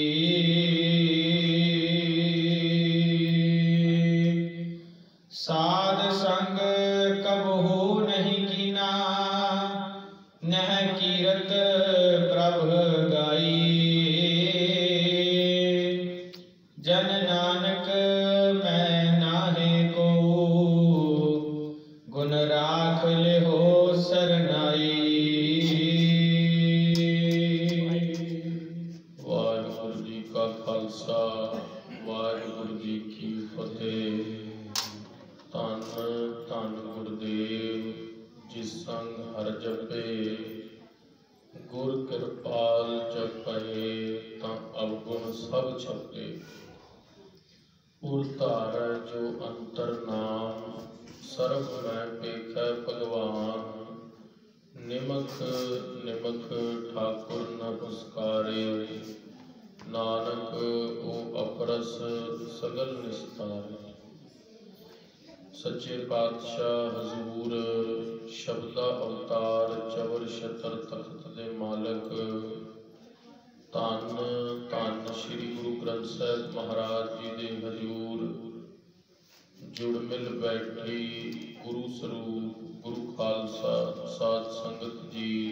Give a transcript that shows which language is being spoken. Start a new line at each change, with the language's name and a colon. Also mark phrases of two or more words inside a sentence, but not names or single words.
Punjabi: ਸਾਧ ਸੰਗ ਕਬਹੂ ਨਹੀਂ ਕੀਨਾ, ਨਹ ਕੀਰਤ ਪ੍ਰਭ ਗਾਈ। ਜਨ ਨਾਨਕ ਮੈਂ ਨਾਹੇ ਕਹੂੰ, ਗੁਣ ਰਾਖ ਲੇਹੋ ਸਰਨਾਈ। ਵਾਹਿਗੁਰੂ ਜੀ ਕਾ ਖਾਲਸਾ, ਵਾਹਿਗੁਰੂ ਜੀ ਕੀ ਫਤਿਹ। ਧਨ ਧਨ ਗੁਰਦੇਵ ਜਿਸ ਸੰਗ ਹਰ ਜਪੇ, ਗੁਰ ਕ੍ਰਿਪਾਲ ਜਪਏ ਤਾ ਅਵਗੁਣ ਸਭ ਛਪੇ। ਉਰ ਧਾਰੈ ਜੋ ਅੰਤਰ ਨਾਮ, ਸਰਬ ਮੈਂ ਪੇਖੈ ਭਗਵਾਨ। ਨਿਮਖ ਨਿਮਖ ਠਾਕੁਰ ਨ ਪੁਸਕਾਰੇ, ਨਾਨਕ ਓ ਅਪਰਸ ਸਗਲ ਨਿਸਤਾਰੇ। ਸੱਚੇ ਪਾਤਸ਼ਾਹ ਹਜ਼ੂਰ ਸ਼ਬਦਾ ਅਵਤਾਰ, ਚਵਰ ਛਤਰ ਤਖ਼ਤ ਦੇ ਮਾਲਕ। ਧਨ ਧਨ ਸ੍ਰੀ ਗੁਰੂ ਗ੍ਰੰਥ ਸਾਹਿਬ ਮਹਾਰਾਜ ਜੀ ਦੇ ਹਜ਼ੂਰ ਜੁੜ ਮਿਲ ਬੈਠੀ ਗੁਰੂ ਸਰੂਪ ਗੁਰੂ ਖਾਲਸਾ ਸਾਧ ਸੰਗਤ ਜੀ।